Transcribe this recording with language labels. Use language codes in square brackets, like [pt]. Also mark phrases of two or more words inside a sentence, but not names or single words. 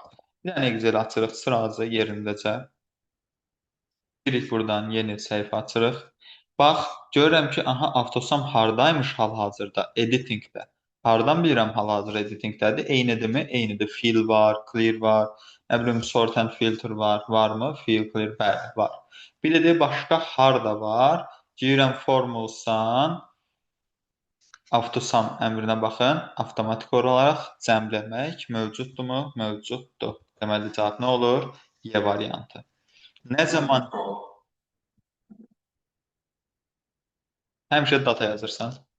[az] Bir dənə Excel açırıq sıraca yerindəcə. Girik buradan yeni səhifə açırıq. Bax, görürəm ki, aha, avtosam hardaymış hal-hazırda? Editingdə. Hardan bilirəm hal-hazır editingdədir? Eynidirmi? Eynidir. Fill var, clear var, nə bilim [en] sort and filter [az] var. Varmı? Fill, clear, bəli, var. Bir də başqa harda var? Girirəm formulsan, avtosam əmrinə baxın. Avtomatik olaraq cəmləmək mövcuddurmu? Mövcuddur. Deməli, cavab nə olur? Y variantı. Nə zaman həmişə data yazırsan?